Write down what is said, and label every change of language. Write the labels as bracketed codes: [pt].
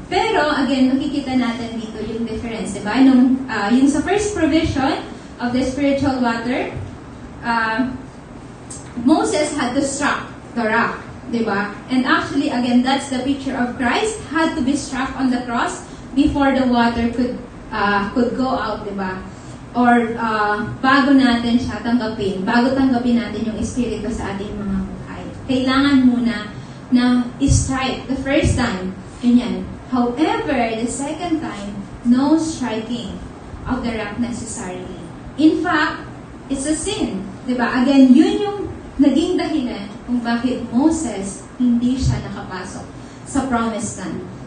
[en] Pero, again, [tl] makikita natin dito yung [en] difference, diba? Yung sa first provision of the spiritual water, Moses had to struck the rock, diba? And actually, again, that's the picture of Christ, had to be struck on the cross before the water could go out, diba? [tl] Or bago natin siya tanggapin, bago tanggapin natin yung Espiritu sa ating mga buhay. Kailangan muna na [en] strike the first time. [tl] Ganyan. [en] However, the second time, no striking of the rock necessarily. In fact, it's a sin. [tl] Diba? Again, yun yung naging dahilan kung bakit Moses hindi siya nakapasok sa promised land.